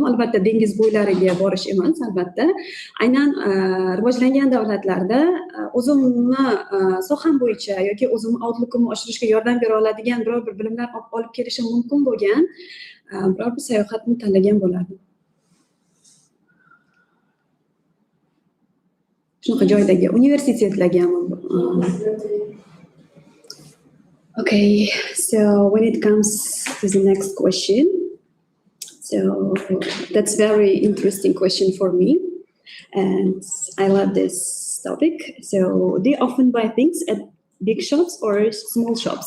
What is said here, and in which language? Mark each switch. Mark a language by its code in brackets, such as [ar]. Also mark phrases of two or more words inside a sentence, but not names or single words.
[uz] Albatta dengiz bo'ylariga borish emas, albatta. Aynan rivojlangan davlatlarda o'zimni soham bo'yicha yoki o'zimni outlookimni oshirishga yordam bera oladigan biror bir bilimlar olib kelishim mumkin bo'lgan biror bir sayohatni tanlagan bo'lardim. Shunaqa joydagi universitetlarga. [en] Okay, so when it comes to the next question, so that's very interesting question for me, and I love this topic. So they often buy things at big shops or small shops.